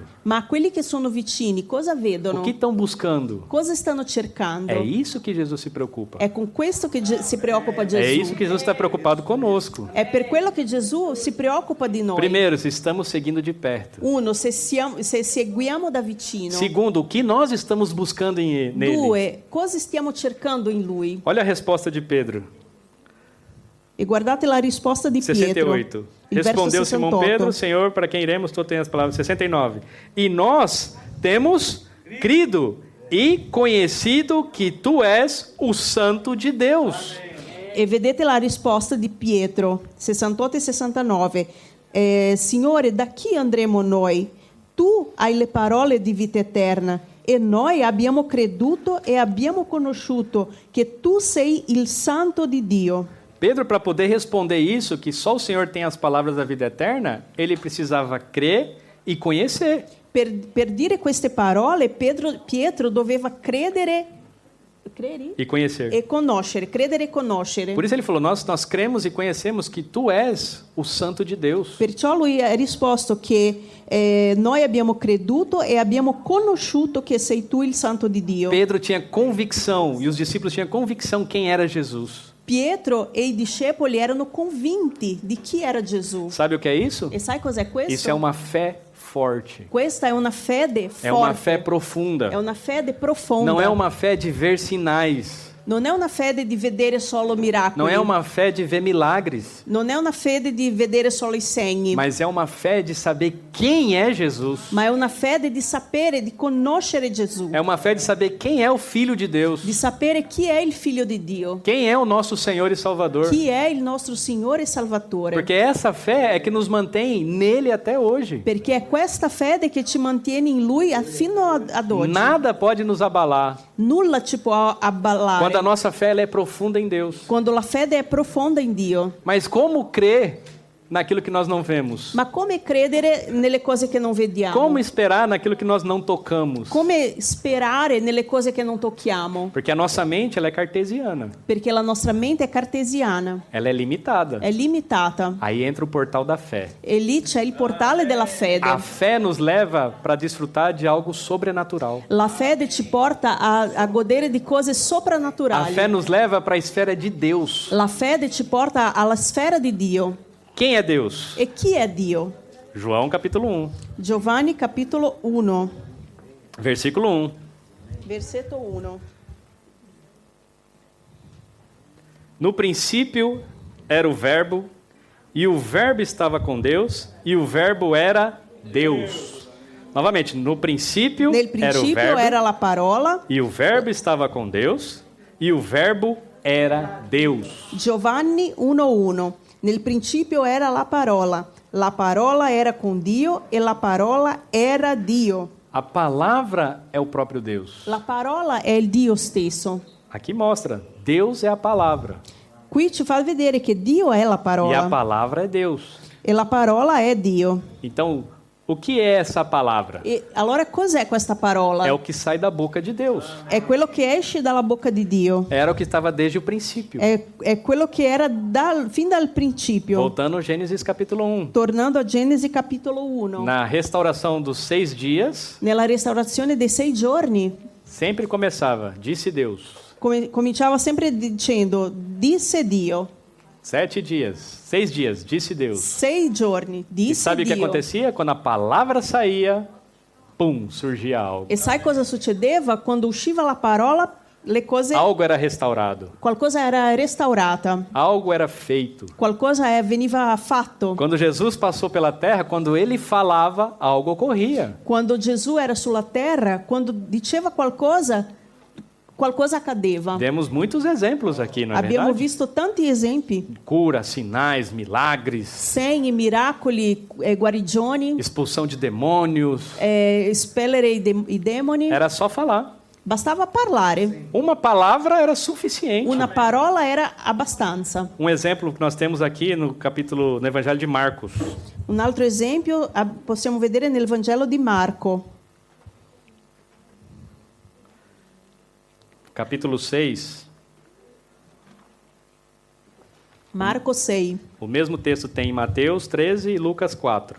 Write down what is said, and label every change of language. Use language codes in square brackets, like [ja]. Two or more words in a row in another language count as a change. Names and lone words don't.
[it] Ma quelli che sono vicini, cosa vedono? [pt] O que estão buscando? [it] Cosa stanno cercando? [pt] É isso que Jesus se preocupa. [it] È con questo che si preoccupa Gesù. [pt] É isso que Jesus está preocupado conosco. [it] È per quello che Gesù si preoccupa di noi. [pt] Primeiro, se estamos seguindo de perto. [it] Uno, se seguiamo da vicino. [pt] Segundo, o que nós estamos buscando nele. [it] Due, cosa stiamo cercando in lui? [pt] Olha a resposta de Pedro. [it] E guardate la risposta di 68. Pietro. [pt] Respondeu Simão Pedro: Senhor, para quem iremos, tu tens as palavras. 69. E nós temos crido e conhecido que tu és o Santo de Deus. [it] E vedete la risposta di Pietro, 68 e 69. Signore, da chi andremo noi? Tu hai le parole di vita eterna. E noi abbiamo creduto e abbiamo conosciuto che tu sei il Santo di Dio. [pt] Pedro, para poder responder isso, que só o Senhor tem as palavras da vida eterna, ele precisava crer e conhecer. [it] Per dire queste parole, Pietro doveva credere [pt] e conhecer. [it] E conoscere, credere e conoscere. [pt] Por isso ele falou: nós cremos e conhecemos que tu és o Santo de Deus. [it] Perciò lui ha risposto che noi abbiamo creduto e abbiamo conosciuto che sei tu il Santo di Dio. [pt] Pedro tinha convicção e os discípulos tinham convicção quem era Jesus. [it] Pietro e i discepoli erano convinti di chi era Gesù. [pt] Sabe o que é isso? [it] E sai cos'è questo? [pt] Isso é uma fé forte. [it] Questa è una fede forte. [pt] É uma fé profunda. [it] È una fede profonda. [pt] Não é uma fé de ver sinais. [it] Non è una fede di vedere solo miracoli. [pt] Não é uma fé de ver milagres. [it] Non è una fede di vedere solo i segni. [pt] Mas é uma fé de saber quem é Jesus. [it] Ma è una fede di sapere, di conoscere Gesù. [pt] É uma fé de saber quem é o Filho de Deus. [it] Di sapere chi è il Figlio di Dio. [pt] Quem é o nosso Senhor e Salvador. [it] Chi è il nostro Signore e Salvatore. [pt] Porque essa fé é que nos mantém nele até hoje. [it] Perché è questa fede che ci mantiene in Lui fino ad oggi. [pt] Nada pode nos abalar. [it] Nulla ci può abalare. [pt] Quando a nossa fé ela é profunda em Deus. [it] Quando la fede è profonda in Dio. [pt] Mas como crer naquilo que nós não vemos? [it] Ma come credere nelle cose che non vediamo? [pt] Como esperar naquilo que nós não tocamos? [it] Come sperare nelle cose che non tocchiamo? [pt] Porque a nossa mente ela é cartesiana. [it] Perché la nostra mente è cartesiana. [pt] Ela é limitada. [it] È limitata. [pt] Aí entra o portal da fé. [it] E lì c'è il portale della fede. [pt] A fé nos leva para desfrutar de algo sobrenatural. [it] La fede ci porta a godere di cose [pt] A [it] soprannaturali. [pt] fé nos leva para a esfera de Deus. [it] La fede ci porta alla sfera di Dio. [pt] Quem é Deus? [it] E chi è Dio? [pt] João capítulo 1, [it] Giovanni capitolo 1, [pt] versículo 1. [it] versetto 1. [pt] No princípio era o Verbo, e o Verbo estava com Deus, e o Verbo era Deus. Novamente, no princípio [it] Nel [pt] era o [it] principio [pt] Verbo, [it] era la parola. [pt] e o Verbo estava com Deus, e o Verbo era Deus. [it] Giovanni 1:1. Nel principio era la parola era con Dio e la parola era Dio. [pt] A palavra é o próprio Deus. [it] La parola è il Dio stesso. [pt] Aqui mostra, Deus é a palavra, [it] Qui ci fa vedere che Dio è la [pt] e a [it] parola [pt] palavra é Deus. [it] e la parola è Dio. [pt] Então, O que é essa palavra? [it] E allora cos'è questa parola? [pt] É o que sai da boca de Deus. [it] È quello che esce dalla bocca di Dio. [pt] Era o que estava desde o princípio. [it] È quello che era fin dal principio. [pt] Voltando a Gênesis capítulo 1. [it] Tornando a Genesi capitolo 1. [pt] Na restauração dos 6 dias, [it] Nella restaurazione dei 6 giorni, [pt] sempre começava, disse Deus. [it] cominciava sempre dicendo, disse Dio. [pt] 7 dias, 6 dias, disse Deus. [it] 6 giorni, E disse [pt] sabe o que [it] Dio. [pt] acontecia? Quando a palavra saía, pum, surgia algo. [it] E sai cosa succedeva? Quando usciva la parola, le cose, [pt] Algo era restaurado. [it] qualcosa era restaurata, [pt] Algo era feito. [it] qualcosa veniva fatto. [pt] Quando Jesus passou pela terra, quando ele falava, algo ocorria. [it] Quando Gesù era sulla terra, quando diceva qualcosa accadeva. [pt] Demos muitos exemplos aqui, não é [it] Abbiamo [pt] verdade? [it] visto tanti esempi, [pt] Cura, sinais, milagres, [it] segni, miracoli, guarigioni, [pt] expulsão de demônios. [it] espellere i demoni. [pt] Era só falar. [it] Bastava parlare. [pt] Uma palavra era suficiente. [it] Una parola era abbastanza. [pt] Um exemplo que nós temos aqui no Evangelho de Marcos. [it] Un altro esempio possiamo vedere nel Vangelo di Marco, [pt] Capítulo 6. [it] Marco 6. [pt] O mesmo texto tem em Mateus 13 e Lucas 4.